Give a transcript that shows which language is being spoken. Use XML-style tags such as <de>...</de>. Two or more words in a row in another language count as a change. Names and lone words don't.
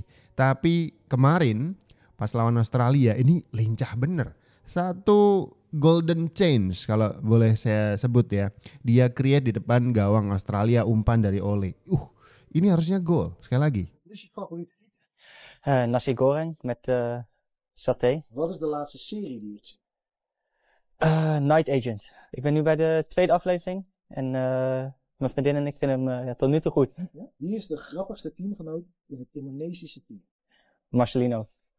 <id>Tapi kemarin pas lawan Australia ini lincah bener. Satu</id> <en>golden change</en> <id>kalau boleh saya sebut ya. Dia create di depan gawang Australia, umpan dari Oli. Ini harusnya gol. Sekali lagi. Nasi goreng</id> <nl>met saté. Wat is de laatste serie die je ziet? Night Agent. Ik ben nu bij de 2e aflevering. En mijn vriendin en ik vinden hem tot nu toe goed. Ja? Wie is de grappigste teamgenoot in het Indonesische team? Marcelino.</nl>